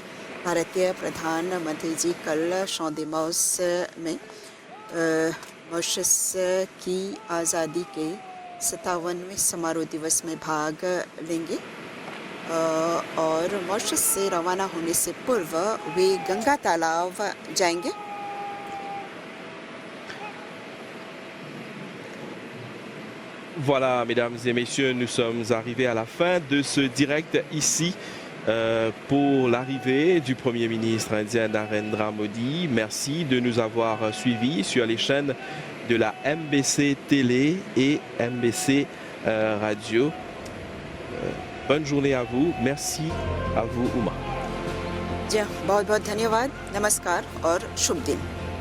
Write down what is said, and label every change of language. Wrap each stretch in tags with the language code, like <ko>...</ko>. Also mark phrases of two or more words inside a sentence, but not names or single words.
<hi>भारतीय प्रधानमंत्री जी कल शॉन्देमॉस में मॉरिशस की आज़ादी के 57वें समारोह दिवस में भाग लेंगे और मॉरिशस से रवाना होने से पूर्व वे गंगा तालाब जाएंगे।</hi> <fr>Voilà, mesdames et messieurs, nous sommes arrivés à la fin de ce direct ici pour l'arrivée du Premier ministre indien Narendra Modi. Merci de nous avoir suivis sur les chaînes de la MBC Télé et MBC Radio. bonne journée à vous. Merci à vous, Uma.</fr> <hi>जी बहुत बहुत धन्यवाद, नमस्कार और शुभ दिन।</hi>